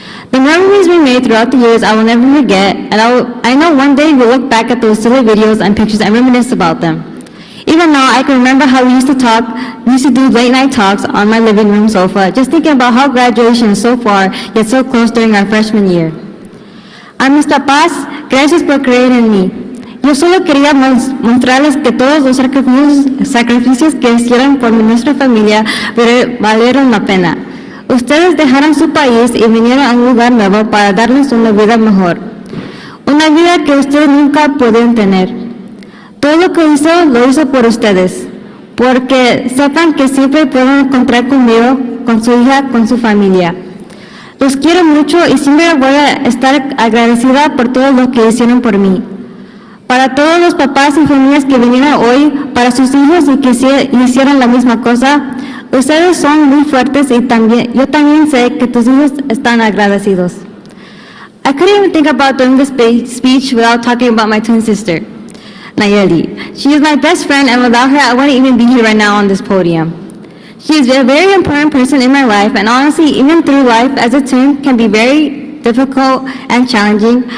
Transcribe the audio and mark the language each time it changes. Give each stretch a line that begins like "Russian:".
English: The memories we made throughout the years I will never forget, and I know one day we'll look back at those silly videos and pictures and reminisce about them. Even now, I can remember how we used to do late night talks on my living room sofa, just thinking about how graduation is so far, yet so close during our freshman year.
Spanish: A mis papás, gracias por creer en mí. Yo solo quería mostrarles que todos los sacrificios que hicieron por nuestra familia valieron la pena. Ustedes dejaron su país y vinieron a un lugar nuevo para darles una vida mejor. Una vida que ustedes nunca pudieron tener. Todo lo que hizo, lo hizo por ustedes. Porque sepan que siempre pueden contar conmigo, con su hija, con su familia. Los quiero mucho y siempre voy a estar agradecida por todo lo que hicieron por mí. Para todos los papás y familias que vinieron hoy, para sus hijos y que hicieron la misma cosa, ustedes son muy fuertes y yo también sé que tus hijos están agradecidos.
English: I couldn't even think about doing this speech without talking about my twin sister, Nayeli. She is my best friend, and without her, I wouldn't even be here right now on this podium. She is a very important person in my life, and honestly, even through life as a twin can be very difficult and challenging.